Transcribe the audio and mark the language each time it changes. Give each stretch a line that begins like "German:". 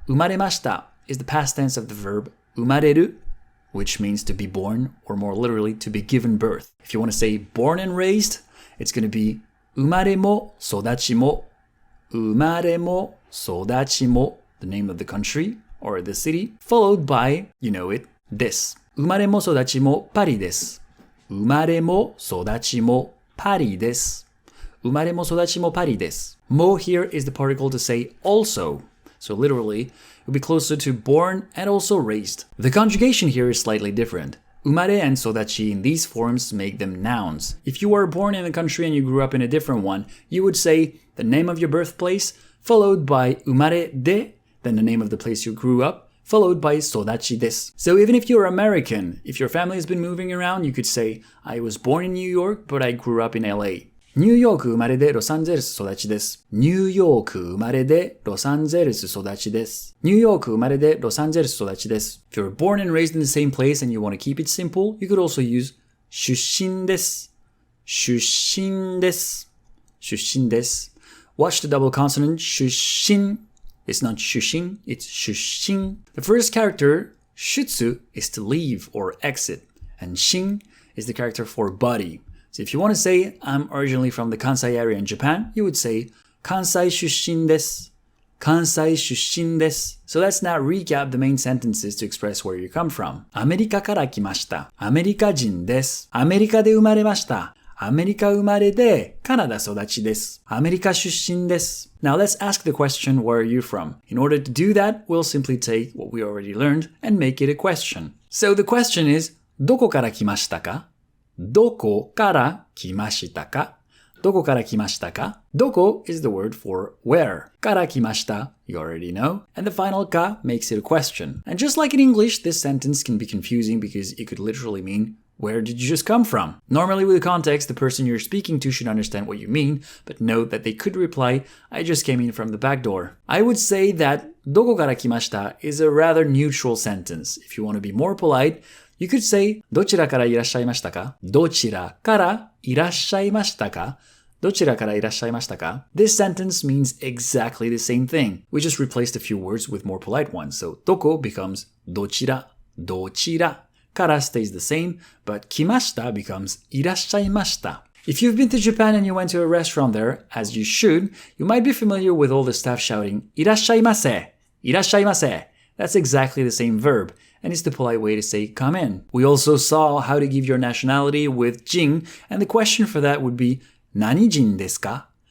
English: Umaremashita is the past tense of the verb umareru, which means to be born, or more literally, to be given birth. If you want to say born and raised, it's going to be
Japanese: umare mo sodachi mo.
English: Umare mo sodachi mo, the name of the country, or the city, followed by, you know it, des.
Japanese: 生まれも育ちもパリです。生まれも育ちもパリです。生まれも育ちもパリです。
English: Mo here is the particle to say also. So literally, it would be closer to born and also raised. The conjugation here is slightly different. 生まれ and 育ち in these forms make them nouns. If you were born in a country and you grew up in a different one, you would say the name of your birthplace, followed by 生まれで, then the name of the place you grew up, followed by 育ちです. So even if you're American, if your family has been moving around, you could say, I was born in New York, but I grew up in LA.
Japanese: ニューヨーク生まれでロサンゼルス育ちです。ニューヨーク生まれでロサンゼルス育ちです。ニューヨーク生まれでロサンゼルス育ちです。
English: If you're born and raised in the same place and you want to keep it simple, you could also use 出身です。
Japanese: 出身です。出身です。
English: Watch the double consonant 出身. It's not 出身, it's 出身. The first character, 出 is to leave or exit, and 身 is the character for body. So if you want to say, I'm originally from the Kansai area in Japan, you would say,
Japanese: 関西出身です。関西出身です。
English: So let's now recap the main sentences to express where you come from.
Japanese: アメリカから来ました。アメリカ人です。アメリカで生まれました。アメリカ生まれでカナダ育ちです。アメリカ出身です。
English: Now let's ask the question, where are you from? In order to do that, we'll simply take what we already learned and make it a question. So the question is,
Japanese: どこから来ましたか? どこから来ましたか?どこから来ましたか?
English: どこ is the word for where. から来ました you already know. And the final ka makes it a question. And just like in English, this sentence can be confusing because it could literally mean, where did you just come from? Normally with the context, the person you're speaking to should understand what you mean, but note that they could reply, I just came in from the back door. I would say that
Japanese: どこから来ました
English: is a rather neutral sentence. If you want to be more polite, you could say
Japanese: どちらからいらっしゃいましたか? どちらからいらっしゃいましたか?どちらからいらっしゃいましたか?
English: This sentence means exactly the same thing. We just replaced a few words with more polite ones. So どこ becomes どちら、どちら. Kara stays the same, but 来ました becomes いらっしゃいました. If you've been to Japan and you went to a restaurant there, as you should, you might be familiar with all the staff shouting
Japanese: いらっしゃいませ, いらっしゃいませ.
English: That's exactly the same verb, and it's the polite way to say come in. We also saw how to give your nationality with 人, and the question for that would be
Japanese: 何人ですか?